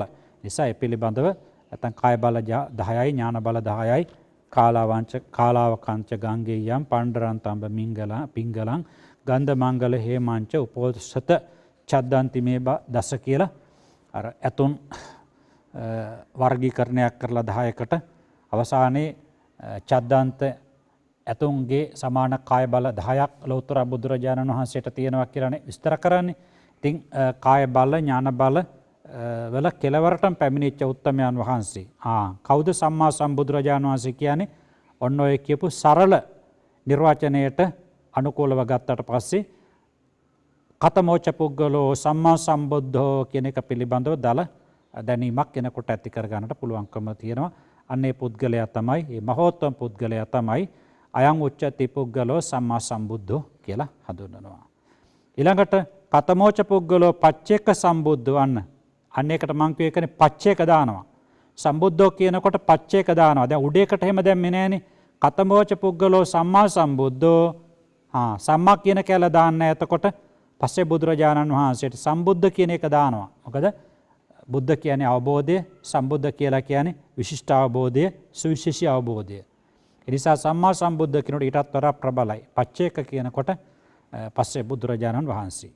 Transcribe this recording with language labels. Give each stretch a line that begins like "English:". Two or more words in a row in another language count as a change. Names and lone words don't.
Sinhala: නිසා ඒ පිළිබඳව නැත්නම් කාය බල 10යි ඥාන බල 10යි
Pali: කාලාවකංච ගංගේයම් පණ්ඩරන්තම්බ පිංගලං ගන්ධ මංගල හේමංච උපෝසත චද්දන්ති මේ දස
Sinhala: කියලා අර ඇතුන් වර්ගීකරණයක් කරලා 10කට අවසානයේ චද්දන්ත ඇතුන්ගේ සමාන කාය බල 10ක් ලෞතර බුදුරජාණන් වහන්සේට තියෙනවා කියලානේ විස්තර කරන්නේ. ඉතින් කාය බල ඥාන බල වල කෙලවරටම පැමිණිච්ච උත්තමයන් වහන්සේ. කවුද සම්මා සම්බුදුරජාණන් වහන්සේ කියන්නේ? ඔන්න ඔය කියපු සරල නිර්වචනයට අනුකූලව ගත්තට පස්සේ
Pali: කතමෝච පුද්ගලෝ සම්මා සම්බුද්ධෝ
Sinhala: කියන එක පිළිබඳව දල දැනීමක් කෙනෙකුට ඇති කර ගන්නට පුළුවන්කම තියෙනවා. අන්නේ පුද්ගලයා තමයි, මේ මහෝත්තම පුද්ගලයා තමයි
Pali: අයං උච්චති පුද්ගලෝ සම්මා සම්බුද්ධෝ
Sinhala: කියලා හඳුන්වනවා. ඊළඟට
Pali: කතමෝච පුද්ගලෝ පච්චේක සම්බුද්ධ
Sinhala: වන්න. අන්න ඒකට මං කිය එකනේ පච්චේක දානවා. සම්බුද්ධෝ කියනකොට පච්චේක දානවා. දැන් උඩේකට එහෙම දැම්මේ නෑනේ.
Pali: කතමෝච පුද්ගලෝ සම්මා සම්බුද්ධෝ.
Sinhala: සම්මා කියන කැල දාන්න. එතකොට පස්සේ බුදුරජාණන් වහන්සේට සම්බුද්ධ කියන එක දානවා. මොකද බුද්ධ කියන්නේ අවබෝධය, සම්බුද්ධ කියලා කියන්නේ විශිෂ්ට අවබෝධය, සුවිශේෂී අවබෝධය. ඒ නිසා
Pali: සම්මා සම්බුද්ධ
Sinhala: කියනකොට ඊටත් වඩා ප්‍රබලයි. පච්චේක කියනකොට පස්සේ බුදුරජාණන් වහන්සේ.